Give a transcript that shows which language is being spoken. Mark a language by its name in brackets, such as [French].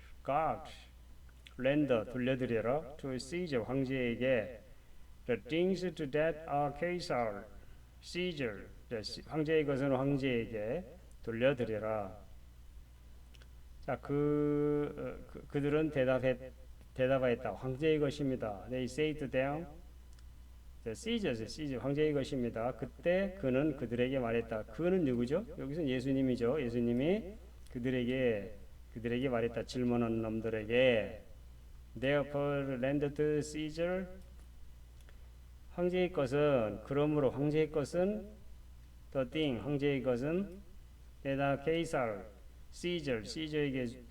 [English] God, render, [Korean] 돌려드려라, [English] to Caesar, [Korean] 황제에게, [English] the things that are Caesar, Caesar, [Korean] 황제의 것은 황제에게 돌려드려라. 자, 그들은 대답하였다. 황제의 것입니다. [English] They say to them, the Caesar, [Korean] 황제의 것입니다. 그때 그는 그들에게 말했다. 그는 누구죠? 여기서 예수님이죠. 예수님이 그들에게 말했다. 질문한 놈들에게, [English] Therefore, render to Caesar. [Korean] 황제의 것은, 그러므로 황제의 것은, [English] the thing, [Korean] 황제의 것은, [English] that are Caesar. [Korean] Caesar에게